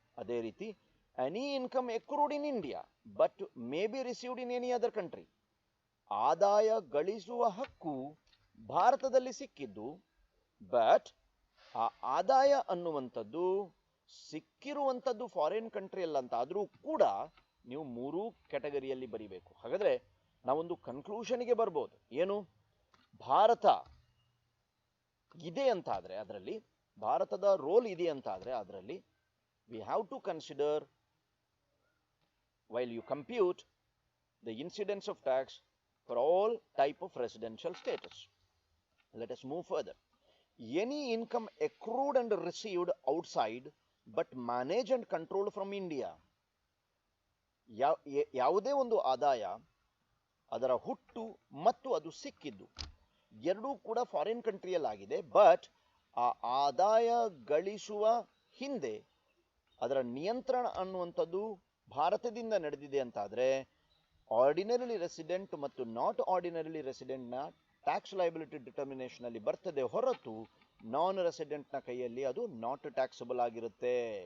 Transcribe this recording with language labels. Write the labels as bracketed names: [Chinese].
[Kannada] ಅದೇ ರೀತಿ [English] Any income accrued in India but may be received in any other country. [Kannada] ಆದಾಯ ಗಳಿಸುವ ಹಕ್ಕು ಭಾರತದಲ್ಲಿ ಸಿಕ್ಕಿದ್ದು, ಬಟ್ ಆ ಆದಾಯ ಅನ್ನುವಂಥದ್ದು ಸಿಕ್ಕಿರುವಂಥದ್ದು ಫಾರಿನ್ ಕಂಟ್ರಿಯಲ್ಲಂತ ಆದರೂ ಕೂಡ ನೀವು ಮೂರು ಕ್ಯಾಟಗರಿಯಲ್ಲಿ ಬರೀಬೇಕು. ಹಾಗಾದ್ರೆ ನಾವೊಂದು ಕನ್ಕ್ಲೂಷನ್ಗೆ ಬರ್ಬೋದು, ಏನು, ಭಾರತ ಇದೆ ಅಂತ ಆದ್ರೆ ಅದರಲ್ಲಿ, [English] ಭಾರತದ ರೋಲ್ ಇದೆ ಅಂತ ಆದ್ರೆ ಅದರಲ್ಲಿ we have to consider while you compute the incidence of tax for all type of residential status. Let us move further. Any income accrued and received outside but managed and controlled from India. [Kannada] ಯಾವುದೇ ಒಂದು ಆದಾಯ, ಅದರ ಹುಟ್ಟು ಮತ್ತು ಅದು ಸಿಕ್ಕಿದ್ದು ಎರಡೂ ಕೂಡ ಫಾರಿನ್ ಕಂಟ್ರಿಯಲ್ಲಾಗಿದೆ, ಬಟ್ ಆ ಆದಾಯ ಗಳಿಸುವ ಹಿಂದೆ ಅದರ ನಿಯಂತ್ರಣ ಅನ್ನುವಂಥದ್ದು ಭಾರತದಿಂದ ನಡೆದಿದೆ ಅಂತಾದರೆ ಆರ್ಡಿನರಿಲಿ ರೆಸಿಡೆಂಟ್ ಮತ್ತು ನಾಟ್ ಆರ್ಡಿನರಿಲಿ ರೆಸಿಡೆಂಟ್ನ ಟ್ಯಾಕ್ಸ್ ಲಯಬಿಲಿಟಿ ಡಿಟರ್ಮಿನೇಷನ್ ಅಲ್ಲಿ ಬರ್ತದೆ ಹೊರತು ನಾನ್ ರೆಸಿಡೆಂಟ್ನ ಕೈಯಲ್ಲಿ ಅದು [English] not taxable [Kannada] ಆಗಿರುತ್ತೆ.